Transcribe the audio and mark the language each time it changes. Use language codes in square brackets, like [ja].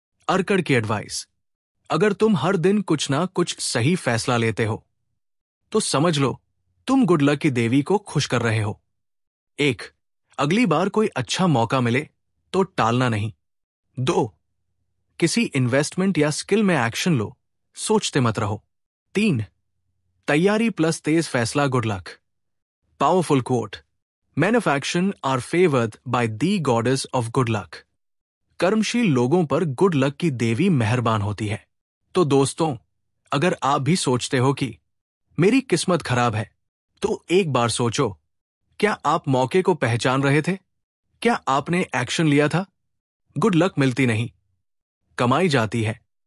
[hi] अर्कड़ की एडवाइस: अगर तुम हर दिन कुछ ना कुछ सही फैसला लेते हो तो समझ लो तुम गुड लक की देवी को खुश कर रहे हो। 1. अगली बार कोई अच्छा मौका मिले तो टालना नहीं। 2. किसी इन्वेस्टमेंट या स्किल में एक्शन लो, सोचते मत रहो। 3. तैयारी प्लस तेज फैसला good luck. [en] Powerful quote: Men of action are favored by the goddess of good luck. [hi] कर्मशील लोगों पर गुड लक की देवी मेहरबान होती है। तो दोस्तों, अगर आप भी सोचते हो कि मेरी किस्मत खराब है, तो एक बार सोचो, क्या आप मौके को पहचान रहे थे? क्या आपने एक्शन लिया था? गुड लक मिलती नहीं, कमाई जाती है।